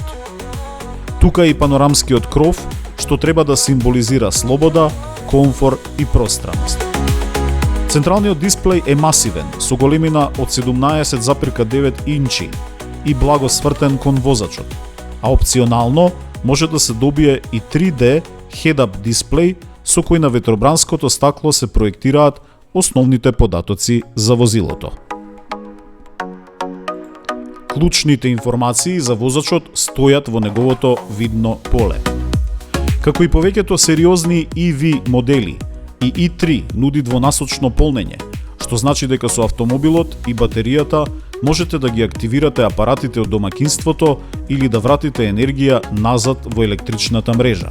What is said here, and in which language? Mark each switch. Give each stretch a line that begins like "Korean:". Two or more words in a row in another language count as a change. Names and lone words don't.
Macedonian: Тука е и панорамскиот кров, што треба да символизира слобода, комфор и пространност. Централниот дисплеј е масивен, со големина од 17,9 инчи и благо свртен кон возачот, а опционално може да се добие и 3D head-up дисплеј со кој на ветробранското стакло се проектираат основните податоци за возилото. Клучните информации за возачот стојат во неговото видно поле. Како и повеќето сериозни EV модели, и i3 нуди двонасочно полнење, што значи дека со автомобилот и батеријата можете да ги активирате апаратите од домакинството или да вратите енергија назад во електричната мрежа.